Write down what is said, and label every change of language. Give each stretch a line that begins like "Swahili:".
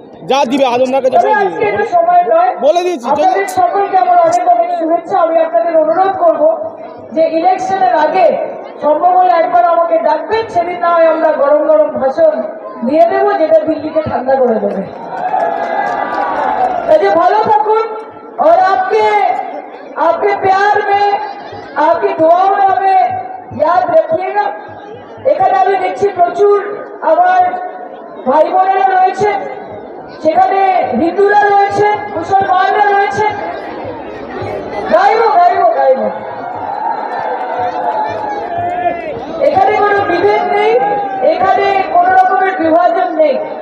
Bangla: যা দিবে আজমদাকে আজকে এটা সময় নয়, বলে দিয়েছি। আপনাদের সকলকে আমার অনেক অনেক শুভেচ্ছা। আমি আপনাদের অনুরোধ করব যে ইলেকশনের আগে সম্ভব হলে একবার আমাকে ডাকবেন, সেদিন না হয় আমরা গরম গরম ভাষণ দিয়ে দেবো যেটা দিল্লিকে ঠান্ডা করে দেবে। তাই ভালো থাকুন
Hindi: और आपके प्यार में, आपकी दुआओं में हमें याद रखिएगा।
Bangla: এখানে আমি দেখছি প্রচুর আমার ভাই বোনেরা রয়েছে, সেখানে হিন্দুরা রয়েছে, মুসলমানরা রয়েছে। গাইবো গাইবো গাইবো, এখানে কোনো বিভেদ নেই, এখানে কোন রকমের বিভাজন নেই।